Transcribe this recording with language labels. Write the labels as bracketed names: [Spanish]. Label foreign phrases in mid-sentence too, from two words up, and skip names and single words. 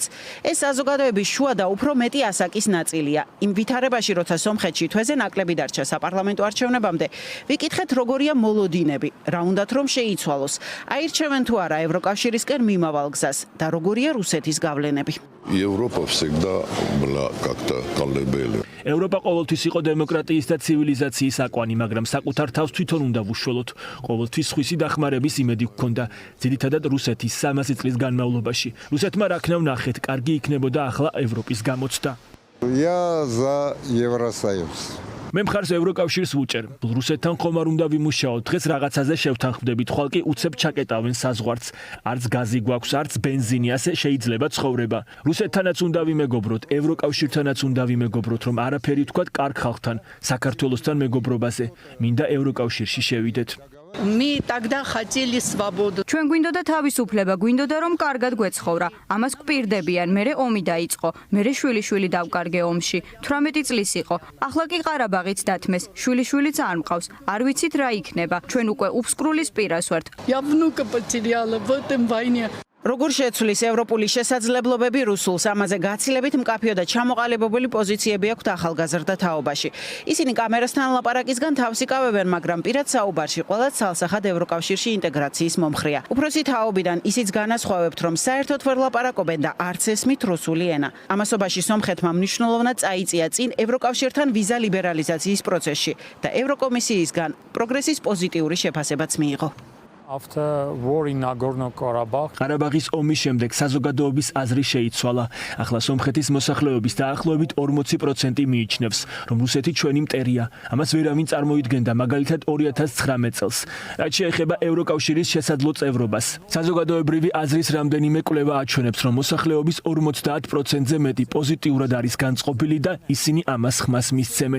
[Georgian] ეს საზოგადოების შუა და უფრო მეტი ასაკის ნაწილია. იმ ვითარებაში, როცა სომხეთში თვეზე ნაკლები დარჩა საპარლამენტო არჩევნებამდე, ვიკითხეთ როგორია მოლოდინები, რა უნდათ რომ შეიცვალოს. აირჩევენ თუ არა ევროკავშირისკენ მიმავალ გზას და როგორია რუსეთის გავლენები. [Russian] Европа всегда была как-то колыбелью. [Georgian] ევროპა ყოველთვის იყო დემოკრატიის და ცივილიზაციის აკვანი, მაგრამ საკუთარ თავს თვითონ უნდა ვუშველოთ. ყოველთვის სხვისი დახმარების იმედი გქონდა. ძირითადად რუსეთის 300 წლის განმავლობაში. რუსეთმა რა ქნა ვნახეთ, კარგი იქნებოდა ახლა ევროპის გამოცდა. [Russian] Я за Евросоюз. [Georgian] მე მხარს ევროკავშირს ვუჭერ. რუსეთთან ხომ არ უნდა ვიმუშაოთ. დღეს რაღაცაზე შევთანხმდებით, ხვალ კი უცებ ჩაკეტავენ საზღვარს. არც გაზი გვაქვს, არც ბენზინი, ასე შეიძლება ცხოვრება. რუსეთთანაც უნდა ვიმეგობროთ, ევროკავშირთანაც უნდა ვიმეგობროთ, რომ არაფერი ვთქვათ კარგ ხალხთან, საქართველოსთან მეგობრობაზე. მინდა ევროკავშირში შევიდეთ. [Russian] Мы тогда хотели свободу. [Georgian] ჩვენ გვინდოდა თავისუფლება, გვინდოდა რომ კარგად გვეცხოვრა. ამას გვპირდებიან, მერე ომი დაიწყო, მერე შვილიშვილი დავკარგე ომში. 18 წლის იყო. ახლა კი ყარაბაღიც დათმეს, შვილიშვილიც არ მყავს. არ ვიცით რა იქნება. ჩვენ უკვე უფსკრულის პირას ვართ. [Russian] Я внука потеряла в этом войне. [Georgian] როგორ შეცვლის ევროპული შესაძლებლობები რუსულს, ამაზე გაცილებით მკაფიო და ჩამოყალიბებული პოზიციები აქვთ ახალგაზრდა თაობაში. ისინი კამერასთან ლაპარაკისგან თავს იკავებენ, მაგრამ პირად საუბარში ყველა ცალსახად ევროკავშირში ინტეგრაციის მომხრეა. უფროსი თაობიდან ისიც განასხვავებთ, რომ საერთოდ ვერ ლაპარაკობენ და არც ესმით რუსული ენა. ამასობაში სომხეთმა მნიშვნელოვნად წაიწია წინ ევროკავშირთან ვიზა ლიბერალიზაციის პროცესში და ევროკომისიისგან პროგრესის პოზიტიური შეფასებაც მიიღო. [English] After war in Nagorno-Karabakh, [Georgian] ყარაბაღის ომის შემდეგ საზოგადოების აზრი შეიცვალა. ახლა სომხეთის მოსახლეობის დაახლოებით 40% მიიჩნევს, რომ რუსეთი ჩვენი მტერია. ამას ვერავინ წარმოიდგენდა მაგალითად 2019 წელს. რაც შეეხება ევროკავშირის შესაძლო წევრობას. საზოგადოებრივი აზრის რამდენიმე კვლევა აჩვენებს, რომ მოსახლეობის 50%-ზე მეტი პოზიტიურად არის განწყობილი და ისინი ამას ხმას მისცემენ.